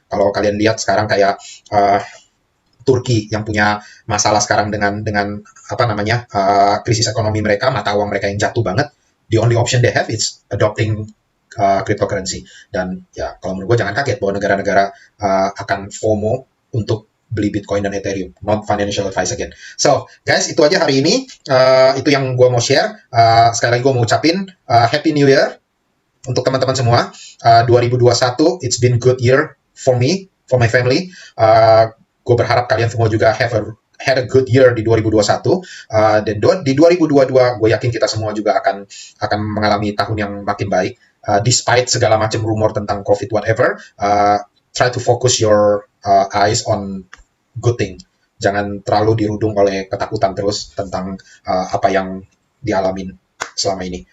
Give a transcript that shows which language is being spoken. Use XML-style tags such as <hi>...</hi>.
<id>Kalau kalian lihat sekarang kayak Turki yang punya masalah sekarang dengan apa namanya krisis ekonomi mereka, mata uang mereka yang jatuh banget,</id> <en>the only option they have is adopting cryptocurrency.</en> <id>Dan ya kalau menurut gue jangan kaget bahwa negara-negara akan FOMO untuk beli Bitcoin dan Ethereum.</id> <en>Not financial advice again. So, guys,</en> <id>itu aja hari ini. Itu yang gue mau share. Sekali lagi gue mau ucapin Happy New Year untuk teman-teman semua.</id> <en>2021, it's been good year for me, for my family.</en> <id>Gue berharap kalian semua juga</id> <en>had a good year</en> <id>di 2021. Dan di 2022, gue yakin kita semua juga akan mengalami tahun yang makin baik.</id> <en>Despite</en> <id>segala macam rumor tentang</id> <en>COVID whatever, try to focus your eyes on good thing.</en> <id>Jangan terlalu dirudung oleh ketakutan terus tentang apa yang dialamin selama ini.</id>